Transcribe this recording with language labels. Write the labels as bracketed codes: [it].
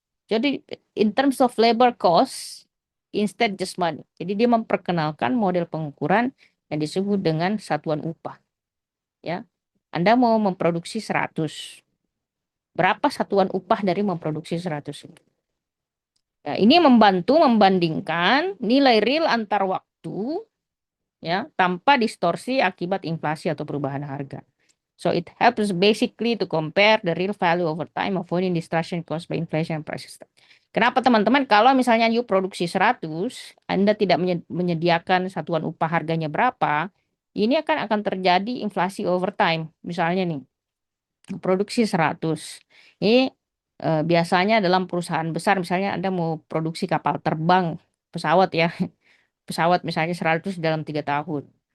[id] Jadi [en] in terms of labor cost instead just money. [id] Jadi dia memperkenalkan model pengukuran yang disebut dengan satuan upah, ya. Anda mau memproduksi 100. Berapa satuan upah dari memproduksi 100? Ya, ini membantu membandingkan nilai real antar waktu ya tanpa distorsi akibat inflasi atau perubahan harga. [en] So it helps basically to compare the real value over time avoiding distortion caused by inflation and prices. [id] Kenapa teman-teman? Kalau misalnya you produksi 100, Anda tidak menyediakan satuan upah harganya berapa, ini akan terjadi inflasi [en] over time. [id] Misalnya nih, produksi 100. Ini biasanya dalam perusahaan besar, misalnya Anda mau produksi kapal terbang, pesawat ya, pesawat misalnya 100 dalam 3 tahun.